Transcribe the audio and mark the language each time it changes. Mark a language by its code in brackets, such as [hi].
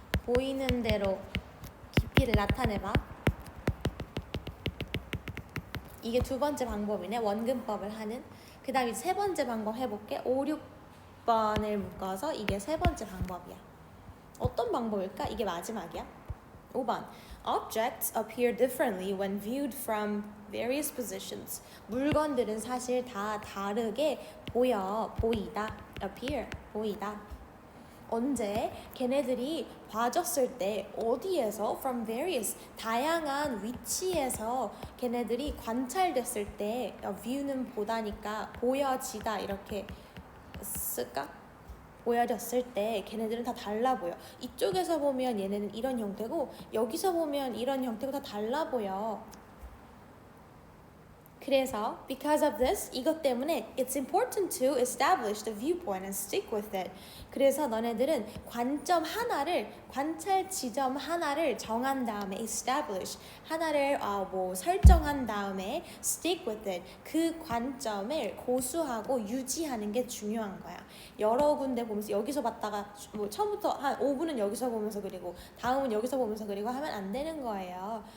[ko] 보이는 대로 깊이를 나타내봐. 이게 두 번째 방법이네. 원근법을 하는. 그 다음에 세 번째 방법 해볼게. 5, 6, 번을 묶어서 이게 세 번째 방법이야. 어떤 방법일까? 이게 마지막이야. 5번. [en] Objects appear differently when viewed from various positions. [ko] 물건들은 사실 다 다르게 보이다. appear, 보이다. 언제? 걔네들이 봐졌을 때 어디에서? [en] from various, [ko] 다양한 위치에서 걔네들이 관찰됐을 때 view는 보다니까 보여지다 이렇게 쓸까? 보여졌을 때 걔네들은 다 달라 보여. 이쪽에서 보면 얘네는 이런 형태고 여기서 보면 이런 형태고 다 달라 보여. 그래서 [en] because of this, [ko] 이것 때문에 [en] it's important to establish the viewpoint and stick with it. [ko] 그래서 너네들은 관점 하나를, 관찰 지점 하나를 정한 다음에 establish, 하나를 설정한 다음에 [en] stick with it. [ko] 그 관점을 고수하고 유지하는 게 중요한 거야. 여러 군데 보면서 여기서 봤다가 뭐 처음부터 한 5분은 여기서 보면서 그리고 다음은 여기서 보면서 그리고 하면 안 되는 거예요.